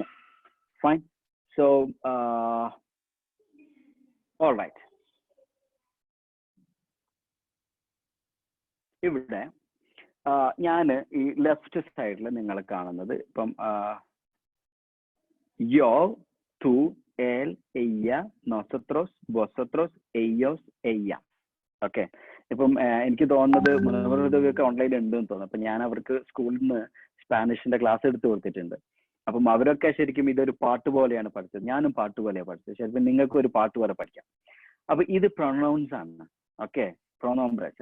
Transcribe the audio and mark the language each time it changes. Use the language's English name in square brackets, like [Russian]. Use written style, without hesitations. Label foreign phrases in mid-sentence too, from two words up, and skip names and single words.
[English] Fine. So alright. [Malayalam] ഇവിടെ ഞാൻ ഈ [English] left side [Malayalam] നിങ്ങൾ കാണുന്നത് ഇപ്പം [Spanish] yo, tú, él, ella, nosotros, vosotros, ellos, ella. [Malayalam] ഓക്കെ. ഇപ്പം എനിക്ക് തോന്നുന്നത് മുനവ്വറൊക്കെ ഓൺലൈനിൽ ഉണ്ടെന്ന് തോന്നുന്നു. അപ്പൊ ഞാൻ അവർക്ക് സ്കൂളിൽ നിന്ന് സ്പാനിഷിന്റെ ക്ലാസ് എടുത്ത് കൊടുത്തിട്ടുണ്ട്. അപ്പം അവരൊക്കെ ശരിക്കും ഇതൊരു പാട്ട് പോലെയാണ് പഠിച്ചത്. ഞാനും പാട്ട് പോലെയാണ് പഠിച്ചത്. ശരിക്കും നിങ്ങൾക്ക് ഒരു പാട്ട് പോലെ പഠിക്കാം. അപ്പൊ ഇത് പ്രൊനൗൺസ് ആണ്. ഓക്കെ, പ്രൊനോംബ്രസ്.